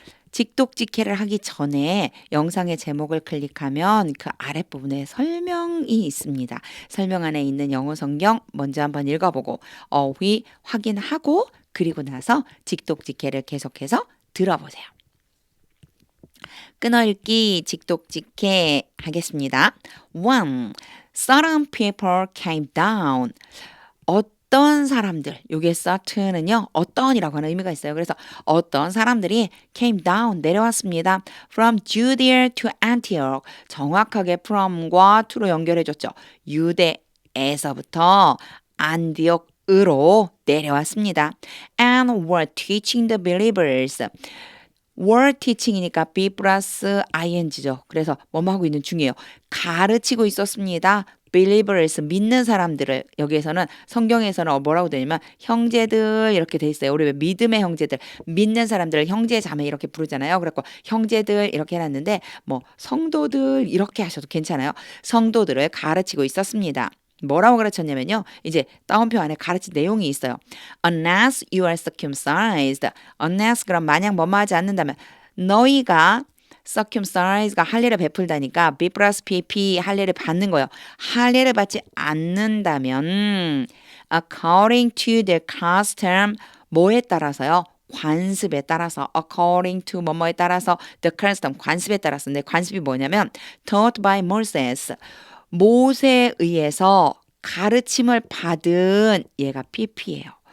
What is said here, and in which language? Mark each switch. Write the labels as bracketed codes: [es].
[ko] 직독직해를 하기 전에 영상의 제목을 클릭하면 그 아랫부분에 설명이 있습니다. 설명 안에 있는 영어 성경 먼저 한번 읽어보고 어휘 확인하고 그리고 나서 직독직해를 계속해서 들어보세요. 끊어읽기 직독직해 하겠습니다. 1. [en] Certain people came down. [ko] 어떤 사람들, 여기에 certain은요, 어떤이라고 하는 의미가 있어요. 그래서 어떤 사람들이 [en] came down, [ko] 내려왔습니다. [en] From Judea to Antioch. [ko] 정확하게 from과 to로 연결해줬죠. 유대에서부터 안디옥으로 내려왔습니다. [en] And were teaching the believers. were teaching이니까 be 플러스 ing죠. [ko] 그래서 뭐뭐 하고 있는 중이에요. 가르치고 있었습니다. believers, 믿는 사람들을. 여기에서는 성경에서는 뭐라고 되냐면 형제들 이렇게 돼 있어요. 우리 왜 믿음의 형제들, 믿는 사람들을 형제 자매 이렇게 부르잖아요. 그래서 형제들 이렇게 해놨는데 뭐 성도들 이렇게 하셔도 괜찮아요. 성도들을 가르치고 있었습니다. 뭐라고 가르쳤냐면요. 이제 따옴표 안에 가르친 내용이 있어요. [en] Unless you are circumcised. Unless [ko] 그럼 만약 뭐뭐 하지 않는다면 너희가 circumcised가 할례를 베풀다니까 B 플러스 PP 할례를 받는 거예요. 할례를 받지 않는다면 [en] according to the custom [ko] 뭐에 따라서요? 관습에 따라서 [en] according to [ko] 뭐뭐에 따라서 [en] the custom [ko] 관습에 따라서 근데 관습이 뭐냐면 [en] taught by Moses [ko] 모세에 의해서 가르침을 받은 얘가 PP예요.